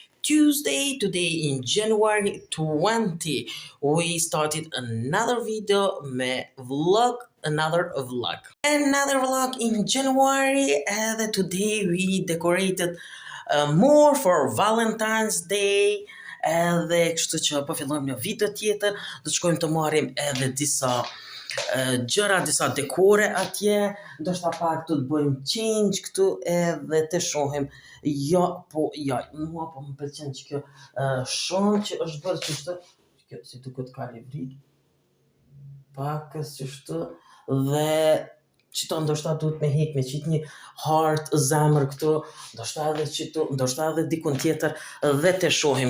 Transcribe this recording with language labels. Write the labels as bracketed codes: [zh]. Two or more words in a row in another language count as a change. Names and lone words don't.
[en] Tuesday, today in January 20. We started another video, another vlog in January, and today we decorated more for Valentine's Day. [sq] Dhe kështu që po fillojmë një video tjetër, do të shkojmë të marrim edhe disa gjëra, disa dekore atje, ndoshta pak të bëjmë change këtu edhe të shohim. Mua po më pëlqen që kjo shumë që është bërë kështu, kjo si duket ka livrit, pakës kështu, dhe qëto ndoshta duhet me hek me qitë një heart, zemër këtu, ndoshta edhe dikun tjetër, dhe të shohim.